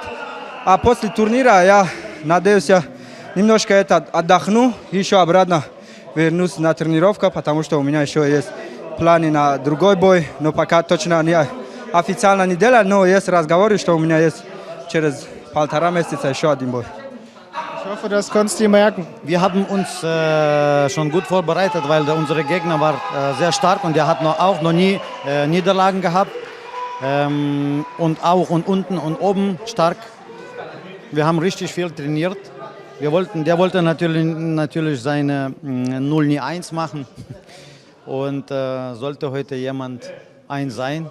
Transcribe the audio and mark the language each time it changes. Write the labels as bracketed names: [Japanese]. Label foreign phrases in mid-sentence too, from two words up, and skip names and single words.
[Russian] А после турнира я надеюсь, немножко отдохну, еще обратно вернусь на тренировку, потому что у меня еще есть планы на другой бой, но пока точно не официально не делал, но есть разговоры, что у меня есть через 1,5 месяца еще один бой. [German] Ich hoffe, das konntest du dir merken. Wir haben uns schon gut vorbereitet, weil unser Gegner war sehr stark und der hat auch noch nie Niederlagen gehabt. Und auch und unten und oben stark. Wir haben richtig viel trainiert. Der wollte natürlich seine 0-1 machen und sollte heute jemand 1 sein.